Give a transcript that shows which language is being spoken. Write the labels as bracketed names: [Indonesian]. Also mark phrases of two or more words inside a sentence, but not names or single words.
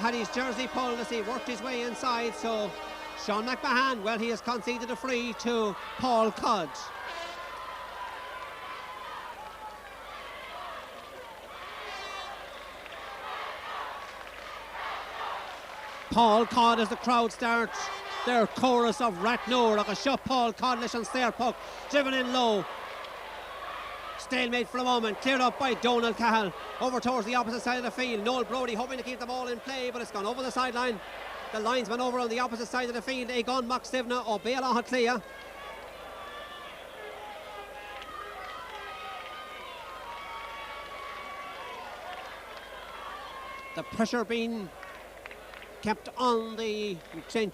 [English] Had his jersey pulled as he worked his way inside. So Sean McMahon, well, he has conceded a free to Paul Codd. Paul Codd as the crowd starts their chorus of Rathnure. Like a shot, Paul Codd [Irish] leis an stair [English] puck, driven in low. Stalemate for a moment, cleared up by Donald Cahill. Over towards the opposite side of the field. Noel Brodie hoping to keep the ball in play, but it's gone over the sideline. The linesman over on the opposite side of the field, Egon Moxivna or Béla Hatlia. The pressure being kept on the St.